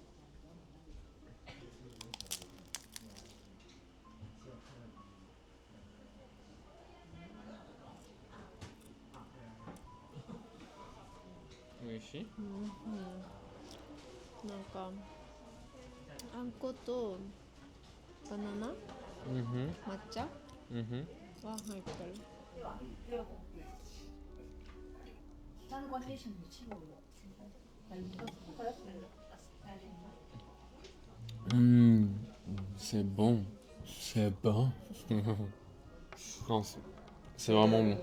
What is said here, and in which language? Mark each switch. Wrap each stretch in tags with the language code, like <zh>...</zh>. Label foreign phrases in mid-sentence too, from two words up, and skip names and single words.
<ja>美味しい？なんかあんことバナナ、抹茶は入ってる。</ja> <fr>C'est bon. C'est bon. Non, c'est vraiment bon.</fr>